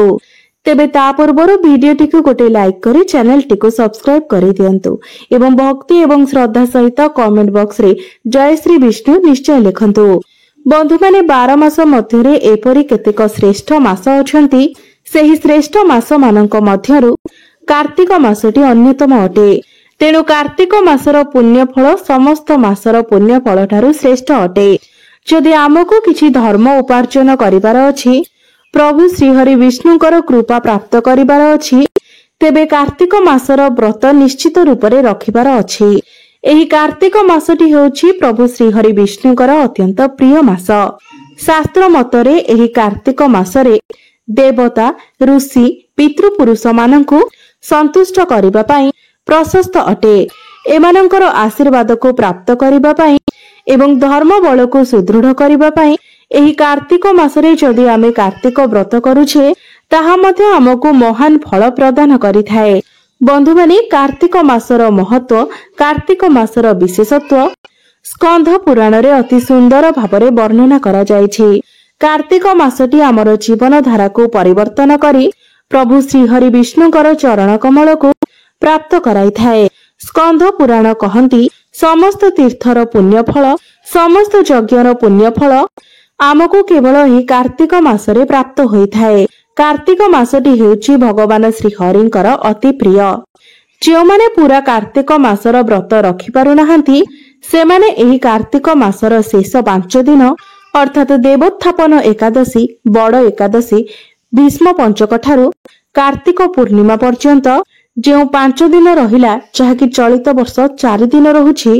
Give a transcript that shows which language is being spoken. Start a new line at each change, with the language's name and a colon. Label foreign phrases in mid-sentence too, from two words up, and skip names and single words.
Odia: ତେବେ ତା ପୂର୍ବରୁ ଭିଡିଓଟି କୋ ଗୋଟେ ଲାଇକ କରି ଚ୍ୟାନେଲ ଟି କୋ ସବସ୍କ୍ରାଇବ କରି ଦିଅନ୍ତୁ ଏବଂ ଭକ୍ତି ଏବଂ ଶ୍ରଦ୍ଧା ସହିତ
English: comment box
Odia: ରେ ଜୟ ଶ୍ରୀ ବିଷ୍ଣୁ ନିଶ୍ଚୟ ଲେଖନ୍ତୁ। ବନ୍ଧୁ ମାନେ 12 ମାସ ମଧ୍ୟରେ ଏପରି କେତେକ ଶ୍ରେଷ୍ଠ ମାସ ଅଛନ୍ତି। ସେହି ଶ୍ରେଷ୍ଠ ମାସ ମାନଙ୍କ ମଧ୍ୟରୁ କାର୍ତ୍ତିକ ମାସଟି ଅନ୍ୟତମ ଅଟେ। ତେଣୁ କାର୍ତ୍ତିକ ମାସର ପୁଣ୍ୟ ଫଳ ସମସ୍ତ ମାସର ପୁଣ୍ୟ ଫଳ ଠାରୁ ଶ୍ରେଷ୍ଠ ଅଟେ। ଯଦି ଆମକୁ କିଛି ଧର୍ମ ଉପାର୍ଜନ କରିବାର ଅଛି, ପ୍ରଭୁ ଶ୍ରୀ ହରି ବିଷ୍ଣୁଙ୍କର କୃପା ପ୍ରାପ୍ତ କରିବାର ଅଛି, ତେବେ କାର୍ତ୍ତିକ ମାସର ବ୍ରତ ନିଶ୍ଚିତ ରୂପରେ ରଖିବାର ଅଛି। ଏହି କାର୍ତ୍ତିକ ମାସଟି ହେଉଛି ପ୍ରଭୁ ଶ୍ରୀ ହରି ବିଷ୍ଣୁଙ୍କର ଅତ୍ୟନ୍ତ ପ୍ରିୟ ମାସ। ଶାସ୍ତ୍ର ମତରେ ଏହି କାର୍ତ୍ତିକ ମାସରେ ଦେବତା ଋଷି ପିତୃପୁରୁଷ ମାନଙ୍କୁ ସନ୍ତୁଷ୍ଟ କରିବା ପାଇଁ ପ୍ରଶସ୍ତ ଅଟେ। ଏମାନଙ୍କର ଆଶୀର୍ବାଦ କୋ ପ୍ରାପ୍ତ କରିବା ପାଇଁ ଏବଂ ଧର୍ମ ବଳ କୋ ସୁଦୃଢ଼ କରିବା ପାଇଁ ଏହି କାର୍ତ୍ତିକ ମାସରେ ଯଦି ଆମେ କାର୍ତ୍ତିକ ବ୍ରତ କରୁଛେ ତାହା ମଧ୍ୟ ଆମକୁ ମହାନ ଫଳ ପ୍ରଦାନ କରିଥାଏ। ବନ୍ଧୁ ମାନେ କାର୍ତ୍ତିକ ମାସର ମହତ୍ତ୍ୱ, କାର୍ତ୍ତିକ ମାସର ବିଶେଷତ୍ୱ ସ୍କନ୍ଦ ପୁରାଣ ରେ ଅତି ସୁନ୍ଦର ଭାବରେ ବର୍ଣ୍ଣନା କରା ଯାଇଛି। କାର୍ତ୍ତିକ ମାସଟି ଆମର ଜୀବନ ଧାରା କୋ ପରିବର୍ତ୍ତନ କରି ପ୍ରଭୁ ଶ୍ରୀ ହରି ବିଷ୍ଣୁଙ୍କର ଚରଣ କମଳ କୋ ପ୍ରାପ୍ତ କରାଇ ଥାଏ। ସ୍କନ୍ଦ ପୁରାଣ କହନ୍ତି ସମସ୍ତ ତୀର୍ଥର ପୁଣ୍ୟ ଫଳ, ସମସ୍ତ ଯଜ୍ଞର ପୁଣ୍ୟ ଫଳ ଆମକୁ କେବଳ ହିଁ କାର୍ତ୍ତିକ ମାସରେ ପ୍ରାପ୍ତ ହୋଇ ଥାଏ। କାର୍ତ୍ତିକ ମାସଟି ହେଉଛି ଭଗବାନ ଶ୍ରୀ ହରିଙ୍କର ଅତି ପ୍ରିୟ। ଯୋ ମାନେ ପୂରା କାର୍ତ୍ତିକ ମାସର ବ୍ରତ ରଖି ପାରୁ ନାହାନ୍ତି ସେମାନେ ଏହି କାର୍ତ୍ତିକ ମାସର ଶେଷ 5 ଦିନ ଅର୍ଥାତ ଦେବୋତ୍ଥାପନ ଏକାଦଶୀ, ବଡ଼ ଏକାଦଶୀ, ଭୀଷ୍ମ ପଞ୍ଚକ ଠାରୁ କାର୍ତ୍ତିକ ପୂର୍ଣ୍ଣିମା ପର୍ଯ୍ୟନ୍ତ ଯୋ 5 ଦିନ ରହିଲା, ଯାହାକି ଚଳିତ ବର୍ଷ 4 ଦିନ ରହୁଛି।